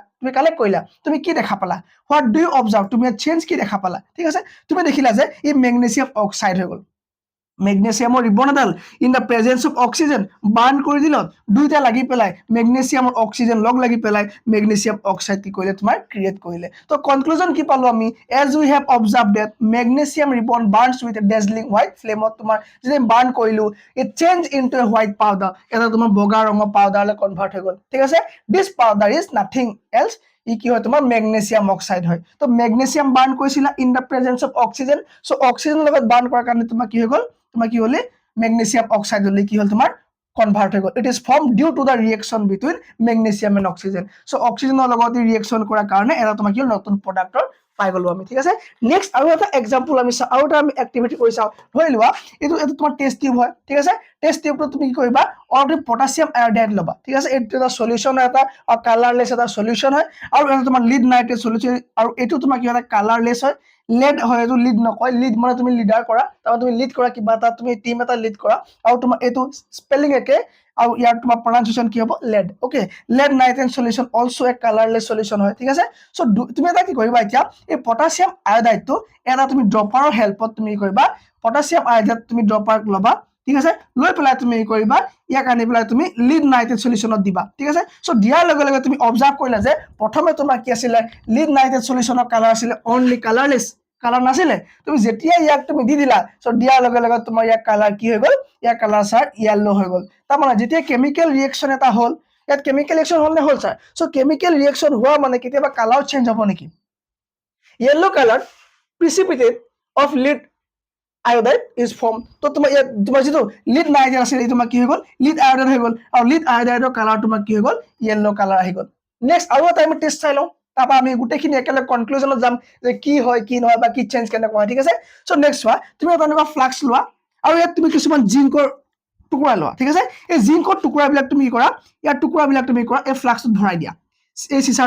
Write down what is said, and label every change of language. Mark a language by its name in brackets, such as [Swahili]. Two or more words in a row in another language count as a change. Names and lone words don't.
[Assamese] তুমি কালেক্ট কৰিলা তুমি কি দেখা পালা [English] what do you observe [Assamese] তুমি চেঞ্জ কি দেখা পালা ঠিক আছে তুমি দেখিলা যে এই [English] magnesium oxide [Assamese] হৈ গ'ল মেগনেছিয়ামৰ ৰিবন এডাল [English] in the presence of oxygen burn [Assamese] কৰি দিলত দুইটা লাগি পেলাই মেগনেছিয়ামৰ অক্সিজেন লগ লাগি পেলাই [English] magnesium oxide [Assamese] কি কৰিলে তোমাৰ ক্ৰিয়েট কৰিলে তো কনক্লুজন কি পালো আমি [English] as we have observed that magnesium ribbon burns with a dazzling white flameত [Assamese] তোমাৰ যেতিয়া বাৰ্ণ কৰিলো [English] it change into a white powder [Assamese] এটা তোমাৰ বগা ৰঙৰ পাউডাৰলৈ কনভাৰ্ট হৈ গ'ল ঠিক আছে [English] this powder is nothing else [Assamese] ই কি হয় তোমাৰ [English] magnesium oxide [Assamese] হয় তো [English] magnesium burn [Assamese] কৰিছিলা [English] in the presence of oxygen so [Assamese] অক্সিজেনৰ লগত বাৰ্ণ কৰাৰ কাৰণে তোমাৰ কি হৈ গ'ল তোমাৰ কি হলে [English] magnesium oxide [Assamese] হলে কি হল তোমাৰ কনভার্ট হৈ গ'ল [English] it is form due to the reaction between magnesium and oxygen so [Assamese] অক্সিজেনৰ লগত ৰিয়েকশন কৰাৰ কাৰণে এটা তোমাৰ কি নতুন প্ৰডাক্টৰ পাই গলো আমি ঠিক আছে নেক্সট আৰু এটা এক্সাম্পল আমি আৰু এটা আমি এক্টিভিটি কৰি চাওঁ ধৰি লোৱা এইটো তোমাৰ [English] test tube [Assamese] হয় ঠিক আছে [English] test tubeটো [Assamese] তুমি কি কৰিবা অলৰেডি [English] potassium iodide [Assamese] ল'বা ঠিক আছে এইটো এটা সলিউশন এটা কালাৰলেছ এটা সলিউশন হয় আৰু এটা তোমাৰ [English] lead nitrate solution [Assamese] আৰু এইটো তোমাৰ কি হয় কালাৰলেছ হয় lead হয় এটো লিড নকয় লিড মানে তুমি লিডাৰ কৰা তাৰ তুমি লিড কৰা কিবা এটা তুমি টিম এটা লিড কৰা আৰু তোমাৰ এটো স্পেলিং একে আৰু ইয়াৰ তোমাৰ প্ৰনাউন্সিয়েশন কি হ'ব [English] lead okay lead nitrate solution also a colorless solution [Assamese] হয় ঠিক আছে সো তুমি এটা কি কৰিবা এতিয়া এই [English] potassium iodideটো [Assamese] এটা তুমি [English] dropperৰ helpত [Assamese] তুমি কৰিবা পটাছিয়াম আয়োডাইড তুমি ড্ৰপাৰ লবা ঠিক আছে লৈ পেলাই তুমি কৰিবা ইয়াক আনি পেলাই তুমি [English] lead nitrate solutionত [Assamese] দিবা ঠিক আছে সো দিয়াৰ লগে লগে তুমি অবজাৰ্ভ কৰিলা যে প্ৰথমে তোমাৰ কি আছিল [English] lead nitrate solutionৰ color [Assamese] আছিল [English] only colorless color [Assamese] নাছিলে তুমি যেতিয়া ইয়াক তুমি দি দিলা সো দিয়াৰ লগে লগে তোমাৰ ইয়াক কালাৰ কি হৈ গ'ল ইয়াৰ [English] color sir yellow [Assamese] হৈ গ'ল তাৰ মানে যেতিয়া [English] chemical reaction [Assamese] এটা হ'ল ইয়াত [English] chemical reaction [Assamese] হ'ল নে হ'ল স্যাৰ সো [English] chemical reaction [Assamese] হোৱা মানে কেতিয়াবা [English] color change [Assamese] হ'ব নেকি [English] yellow color precipitate of lead iodide is formed [Assamese] তো তোমাৰ যেটো [English] lead nitrate [Assamese] আছিল এই তোমাৰ কি হৈ গ'ল [English] lead iodide [Assamese] হৈ গ'ল আৰু [English] lead iodide [Assamese] কালাৰ তোমাৰ কি হৈ গ'ল [English] yellow color [Assamese] আহি গ'ল নেক্সট আৰু এটা আমি টেষ্ট চাই লওঁ তাপা আমি গুটেখিনি একেলগে কনক্লুজনত যাম যে কি হয় কি নহয় বা কি চেঞ্জ কেনে হয় ঠিক আছে সো নেক্সট হোৱা তুমি এটা এনেকুৱা ফ্লাক্স লোৱা আৰু ইয়াত তুমি কিছুমান জিংকৰ টুকুৰা লোৱা ঠিক আছে এই জিংকৰ টুকুৰাবিলাক তুমি কি কৰা ইয়াৰ টুকুৰাবিলাক তুমি কৰা এই ফ্লাক্সত ভৰাই দিয়া এই সিসাৰ